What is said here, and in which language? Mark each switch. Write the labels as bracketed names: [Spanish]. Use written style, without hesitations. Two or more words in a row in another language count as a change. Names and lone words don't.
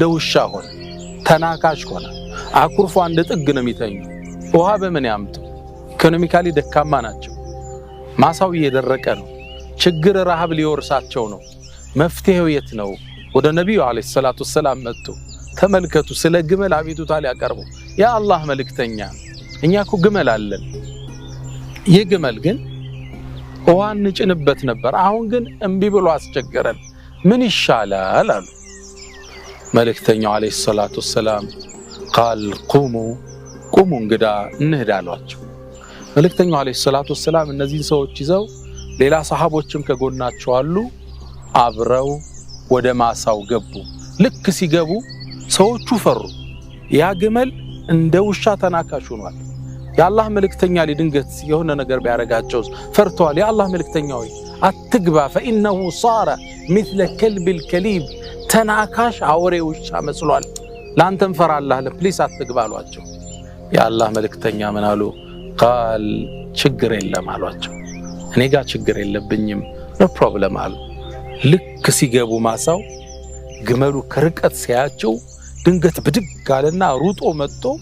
[Amharic] ውሻ ሆነ ተናካሽ ሆነ አኩርፎ እንደ ጥግ ነው የሚተኙ ውሃ በምን ያምጡ ኢኮኖሚካሊ ደካማ ናቸው ማሳው እየደረቀ ነው ችግር ረሃብ ሊወርሳቸው ነው መፍትሄው የት ነው ወደ ነብዩ [Arabic] عليه الصلاة والسلام [Amharic] መጡ ተመልከቱ ስለ ግመል አቤቱታ ሊያቀርቡ ያ አላህ መልእክተኛ እኛ እኮ ግመል አለን ይህ ግመል ግን ውሃን ጭንበት ነበር አሁን ግን እምቢ ብሎ አስቸገረን ምን ይሻላል አሉ መልእክተኛው [Arabic] عليه الصلاة والسلام قال قوموا قوموا [Amharic] እንግዳ እንሄዳሏቸው መልእክተኛው [Arabic] عليه الصلاة والسلام [Amharic] እነዚህ ሰዎች ይዘው ሌላ ሰሃቦችም ከጎናቸው አሉ አብረው ወደ ማሳው ገቡ ልክ ሲገቡ ሰዎቹ ፈሩ ያ ግመል እንደ ውሻ ተናካሽ ሆኗል ያላህ መልእክተኛ ሊድንገት የሆነ ነገር ቢያረጋቸው ፈርቷል ያላህ መልእክተኛ ሆይ አትግባ [Arabic] فانه صار مثل كلب الكليب [Amharic] ተናካሽ አውሬ ውሻ መስሏል ላንተም ፈራላህ ለፕሊስ አትግባ አሏቸው ያላህ መልእክተኛ ምን አሉ قال ችግር የለም አሏቸው እኔ ጋር ችግር የለብኝም [English] no problem [Amharic] አሉ ልክ ሲገቡ ማሳው ግመሉ ከርቀት ሲያቸው ድንገት ብድግ አለና ሩጦ መጥቶ